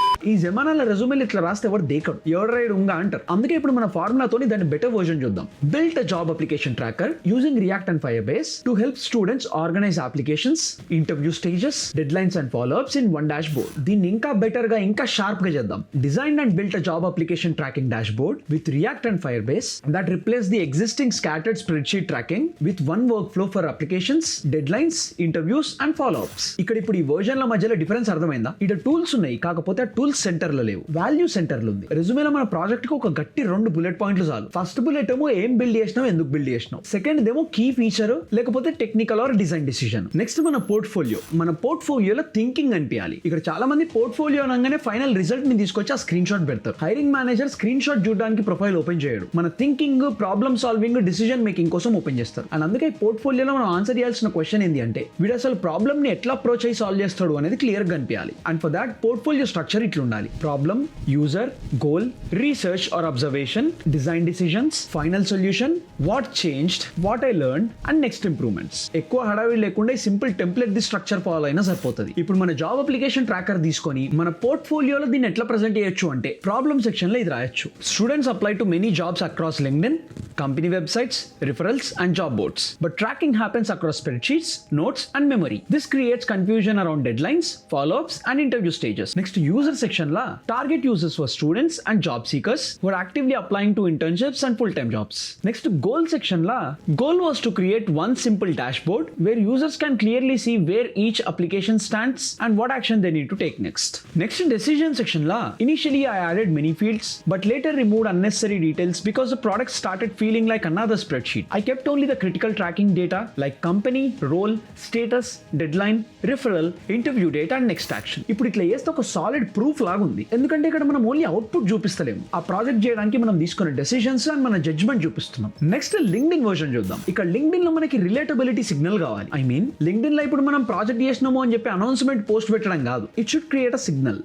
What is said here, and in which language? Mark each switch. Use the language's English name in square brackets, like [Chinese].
[Telugu] ఈ జమానాల రెజ్యూమేలు ఇట్లా రాస్తే ఎవరు దేకడు, ఎవరు రైడ్ ఉంగా అంటారు. అందుకే ఇప్పుడు మన ఫార్ములాతో దాన్ని బెటర్ వర్జన్ చూద్దాం. [English] Built job application tracker using React and Firebase to help students organize applications, interview stages, deadlines and follow ups in one dashboard. [Telugu] దీన్ని ఇంకా బెటర్ గా, ఇంకా షార్ప్ గా చేద్దాం. [English] Design and built job application tracking dashboard with React and Firebase that replace the existing scattered spreadsheet tracking with one workflow for applications, deadlines, interviews and follow-ups. [Telugu] ఇక్కడ ఇప్పుడు ఈ వర్జన్ల మధ్యలో difference అర్థమైందా? ఇక్కడ tools ఉన్నాయి, కాకపోతే ఆ tools centre లో లేవు, వాల్యూ సెంటర్ లో ఉంది. రెజ్యూమేలో మన ప్రాజెక్ట్ కి ఒక గట్టి 2 బుల్లెట్ పాయింట్లు చాలు. ఫస్ట్ బుల్లెట్ ఏమో ఏం బిల్డ్ చేసినావు, ఎందుకు బిల్డ్ చేసినావు. సెకండ్ ఏమో కీ ఫీచర్ లేకపోతే technical are design decision. Next మన పోర్ట్ఫోలియో. మన పోర్ట్ఫోలియోలో థింకింగ్ అనిపించాలి. ఇక్కడ చాలా మంది పోర్ట్ఫోలియో అనగానే ఫైనల్ రిజల్ట్ ని తీసుకొచ్చి ఆ స్క్రీన్ షాట్ పెడతారు. హైరింగ్ మేనేజర్ స్క్రీన్ షాట్ చూడడానికి ప్రొఫైల్ ఓపెన్ చేయడు, మన thinking, problem solving, decision making కోసం ఓపెన్ చేస్తారు. అండ్ అందుకే పోర్ట్ఫోలియోలో మనం ఆన్సర్ చేయాల్సిన క్వశ్చన్ ఏంటి అంటే, వీడు అసలు ప్రాబ్లమ్ ని ఎట్లా అప్రోచ్ అయ్యి సాల్వ్ చేస్తాడు అనేది క్లియర్ గా అనిపించాలి. [English] and for that [Telugu] portfolio structure ఇట్లా ఉండాలి. [English] Problem, user, goal, research or observation, design decisions, final solution, what changed, what I learn and next improvements. [Telugu] ఎక్కువ హడావిడి లేకుండా ఈ simple template the structure follow అయినా సరిపోతుంది. ఇప్పుడు మన జాబ్ అప్లికేషన్ ట్రాకర్ తీసుకొని మన పోర్ట్ఫోలియోలో దీన్ని ఎట్లా ప్రెజెంట్ చేయొచ్చు అంటే ప్రాబ్లమ్ సెక్షన్ లో ఇది రాయొచ్చు. [English] Students apply to many jobs across LinkedIn, company websites, referrals and job boards. But tracking happens across spreadsheets, notes and memory. This creates confusion around deadlines, follow-ups and interview stages. Next, user section la target users for students and job seekers who are actively applying to internships and full-time jobs. Next, goal section la goal was to create one simple dashboard where users can clearly see where each application stands and what action they need to take next. Next, decision section la initially I added many fields but later removed unnecessary details because the product started feeling like another spreadsheet. I kept only the critical tracking data like company, role, status, deadline, referral, interview data and next action. [Telugu] ఇప్పుడు ఇట్లా చేస్తే ఒక solid proof లాగా ఉంది. ఎందుకంటే ఇక్కడ మనం only output చూపిస్తలేము, ఆ ప్రాజెక్ట్ చేయడానికి మనం తీసుకున్న డెసిషన్స్ అండ్ మన జడ్జ్మెంట్ చూపిస్తున్నాం. నెక్స్ట్ లింక్డ్ఇన్ వర్షన్ చూద్దాం. ఇక్కడ లింక్డ్ఇన్ లో మనకి రిలేటబిలిటీ సిగ్నల్ కావాలి. ఐ మీన్ లింక్డ్ఇన్ లో ఇప్పుడు మనం ప్రాజెక్ట్ చేసినాము అని చెప్పి అనౌన్స్మెంట్ పోస్ట్ పెట్టడం కాదు. [English] It should create a signal.